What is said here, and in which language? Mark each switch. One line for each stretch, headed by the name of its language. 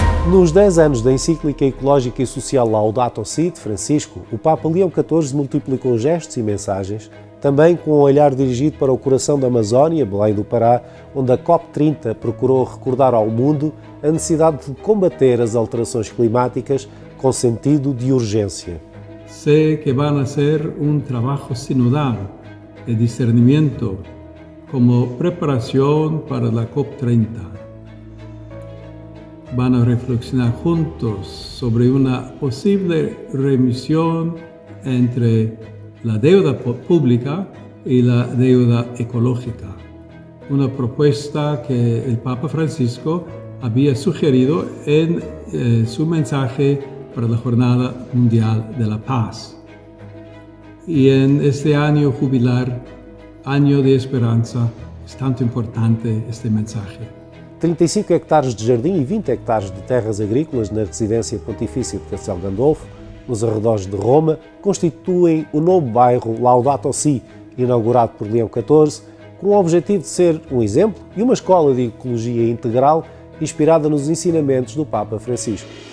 Portuguese: Nos 10 anos da encíclica ecológica e social Laudato Si de Francisco, o Papa Leão XIV multiplicou gestos e mensagens, também com um olhar dirigido para o coração da Amazónia, Belém do Pará, onde a COP30 procurou recordar ao mundo a necessidade de combater as alterações climáticas com sentido de urgência.
Spanish: Sé que van a ser un trabajo sinodal de discernimiento como preparación para la COP30. Van a reflexionar juntos sobre una posible remisión entre la deuda pública y la deuda ecológica. Una propuesta que el Papa Francisco había sugerido en su mensaje para la Jornada Mundial de la Paz. Y en este año jubilar, año de esperanza, es tanto importante este mensaje.
Portuguese: 35 hectares de jardim e 20 hectares de terras agrícolas na residência pontifícia de Castelo Gandolfo, nos arredores de Roma, constituem o novo bairro Laudato Si, inaugurado por Leão XIV, com o objetivo de ser um exemplo e uma escola de ecologia integral inspirada nos ensinamentos do Papa Francisco.